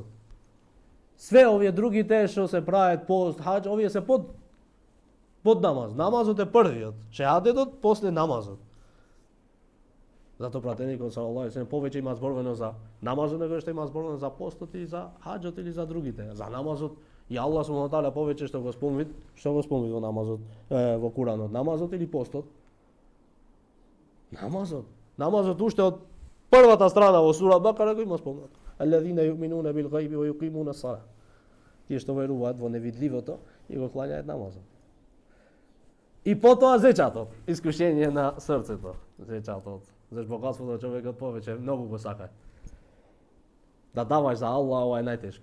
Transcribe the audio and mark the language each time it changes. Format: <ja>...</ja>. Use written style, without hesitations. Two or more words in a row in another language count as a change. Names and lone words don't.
<mk>Све овие другите што се прават пост, хадж, овие се под намаз. Намазот е првиот, шехадетот после намазот. Зато пратеникот</mk> <ar>صلى الله عليه وسلم</ar> <mk>повеќе има зборувано за намазот него што има зборувано за постот и за хаџот или за другите. За намазот и Аллах</mk> <ar>سبحانه وتعالى</ar> <mk>повеќе што го спомни во намазот, во Куранот, намазот или постот. Намазот уште од првата страна во сура Бакара го има спомнато.</mk> <ar>الذين يؤمنون بالغيب ويقيمون الصلاة.</ar> <mk>Тие што веруваат во невидливото и го клањаат намазот. И потоа зечатот, искушение на срцето, зечатот. Зашто богатството човекот повеќе многу го сака. Да даваш за Аллах, ова е најтешко.</mk>